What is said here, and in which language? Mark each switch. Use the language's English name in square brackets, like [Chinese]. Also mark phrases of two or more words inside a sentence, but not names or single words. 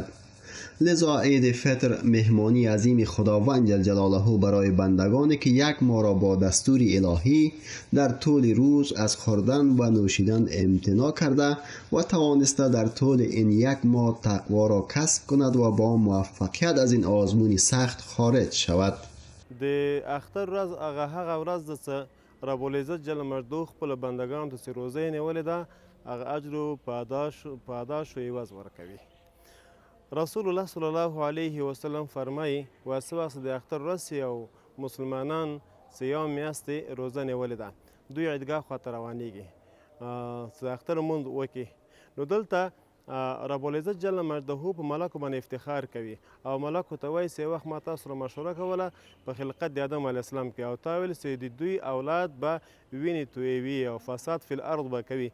[Persian] لذا عید فطر مهمانی عظیم خداوند [Arabic] جل جلاله [Persian] برای بندگانی که یک ماه را با دستور الهی در طول روز از خوردن و نوشیدن امتناع کرده و توانسته در طول این یک ماه تقوا را کسب کند و با موفقیت از این آزمون سخت خارج شود. [Pashto] د اختر ورځ هغه ورځ ده چې [Arabic] رب العزت جل مجدو [Pashto] خپلو بندګانو ته چې روزه یې نیولې ده هغه اجر و پاداش و عوض ورکوي. رسول الله [Arabic] صلی الله علیه وسلم [Pashto] فرمایي واسه وخت د اختر ورځ او مسلمانان چې یوه میاشتې روزه نیولې ده دوی عیدګاه خواته روانیږي چې د اختر لمونځ وکړي. نو دلته [Arabic] رب العزت جل مجده [Pashto] په ملکو باندې افتخار کوي او ملکو ته وایي چې یو وخت ما تاسو سره مشوره کوله په خلقت د آدم [Arabic] علیه السلام [Pashto] کې او تا ویل چې د دوی اولاد به وینې تویوي او [Arabic] فساد فی الارض [Pashto] به کوي.